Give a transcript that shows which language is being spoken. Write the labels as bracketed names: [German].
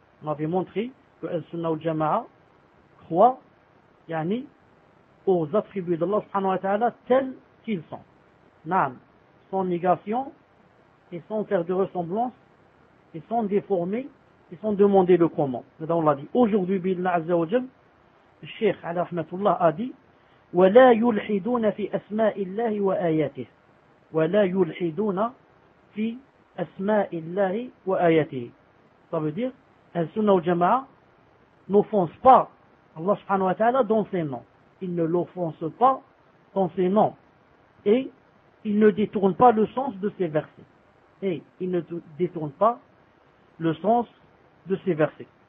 [French] On avait montré que Al-Sunnah al-Jama'a croit, yani, aux attributs d'Allah subhanahu wa ta'ala tels qu'ils sont. Naam. Sans négation et sans faire de ressemblance et sans déformer et sans demander le comment. Et on l'a dit. Aujourd'hui, Billah Azza wa Jal, le Cheikh al-Rahmatullah a dit [Arabic] وَلَا يُلْحِدُونَ فِي أَسْمَاءِ اللَّهِ وَآيَاتِهِ وَلَا يُلْحِدُونَ فِي أَسْمَاءِ اللَّهِ وَآيَاتِهِ. [French] Ça veut dire, Al-Sunnah al-Jama'a n'offense pas Allah subhanahu wa ta'ala dans ses noms. Il ne l'offense pas dans ses noms. Et il ne détourne pas le sens de ses versets. Et il ne détourne pas le sens de ses versets.